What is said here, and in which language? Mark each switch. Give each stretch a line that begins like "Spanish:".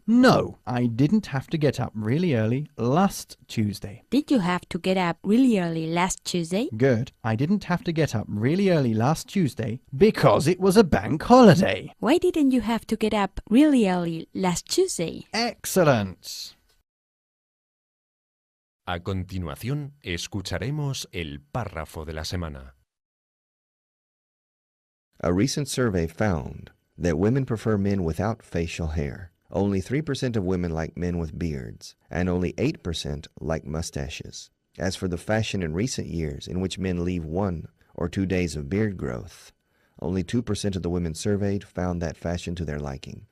English: No, I didn't have to get up really early last Tuesday. Did you have to get up really early last Tuesday? Good. I didn't have to get up really early last Tuesday because it was a bank holiday. Why didn't you have to get up really early last Tuesday? Excellent.
Spanish: A continuación, escucharemos el párrafo de la semana.
English: A recent survey found that women prefer men without facial hair. Only 3% of women like men with beards, and only 8% like mustaches. As for the fashion in recent years in which men leave 1 or 2 days of beard growth, only 2% of the women surveyed found that fashion to their liking.